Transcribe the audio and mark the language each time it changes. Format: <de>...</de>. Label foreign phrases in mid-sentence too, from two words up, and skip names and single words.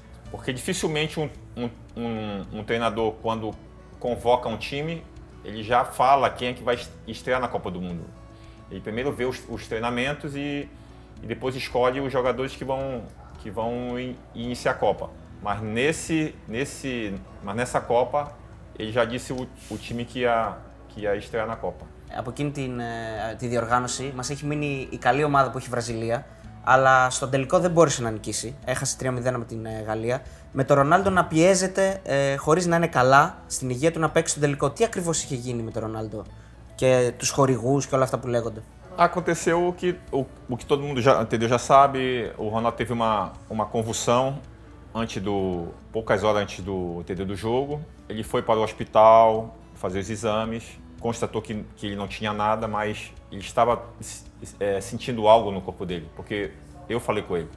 <pt>Porque dificilmente um treinador, quando convoca um time, ele já fala quem é que vai estrear na Copa do Mundo. Ele primeiro vê os treinamentos e depois escolhe os jogadores que vão iniciar a Copa. Mas nessa Copa, ele já disse o time que ia estrear na Copa.</pt> <el>Από εκείνη τη διοργάνωση μας έχει μείνει η καλή ομάδα που έχει η Βραζιλία, αλλά στον τελικό δεν μπόρεσε να νικήσει. Έχασε 3-0 με την Γαλλία. Με τον Ρονάλντο να πιέζεται χωρίς να είναι καλά στην υγεία του να παίξει στον τελικό. Τι ακριβώς είχε γίνει με τον Ρονάλντο και τους χορηγούς και όλα αυτά που λέγονται?</el> <pt>Aconteceu o que todo mundo já sabe. O Ronaldo teve uma convulsão poucas horas antes do jogo. Ele foi para o hospital fazer os exames, constatou que ele não tinha nada, mas ele estava sentindo algo no corpo dele, porque eu falei com ele.</pt>